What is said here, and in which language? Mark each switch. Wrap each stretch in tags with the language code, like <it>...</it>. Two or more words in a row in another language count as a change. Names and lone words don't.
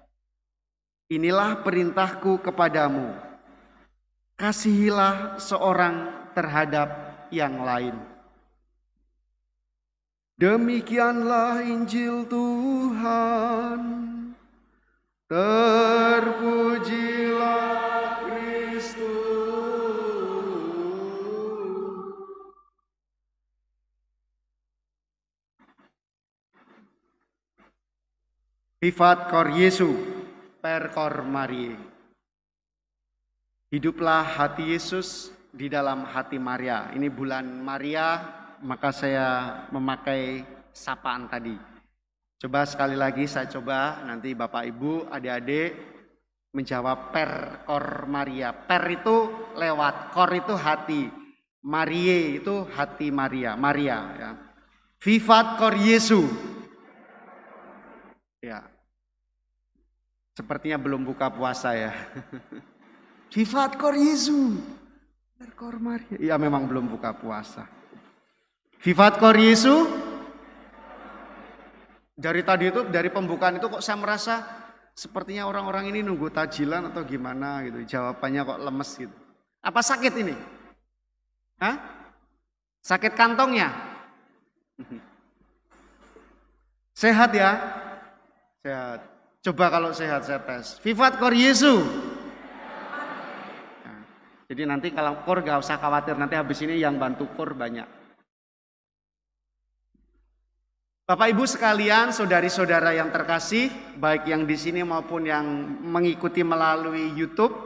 <id>Inilah perintahku kepadamu, kasihilah seorang terhadap yang lain." Demikianlah Injil Tuhan. Terpujilah Kristus.</id> <la>Vivat cor Jesu, per cor Mariae.</la> <id>Hiduplah hati Yesus di dalam hati Maria. Ini bulan Maria, maka saya memakai sapaan tadi. Coba sekali lagi saya coba, nanti Bapak Ibu, adik-adik menjawab</id> <la>per cor Maria.</la> <id>Per itu lewat, cor itu hati, Mariae itu hati Maria, Maria ya.</id> <la>Vivat cor Jesu.</la> <id>Ya. Sepertinya belum buka puasa ya.</id> <la>Vivat cor Jesu. Per cor Maria.</la> <id>Ya memang belum buka puasa.</id> <la>Vivat cor Jesu.</la> <id>Dari tadi itu, dari pembukaan itu kok saya merasa sepertinya orang-orang ini nunggu tajilan atau gimana gitu. Jawabannya kok lemes gitu. Apa sakit ini? Hah? Sakit kantongnya? Sehat ya? Sehat. Coba kalau sehat saya tes.</id> <la>Vivat cor Jesu.</la> <id>Nah, jadi nanti kalau kor gak usah khawatir, nanti habis ini yang bantu kor banyak. Bapak Ibu sekalian, saudari-saudara yang terkasih, baik yang di sini maupun yang mengikuti melalui YouTube.</id>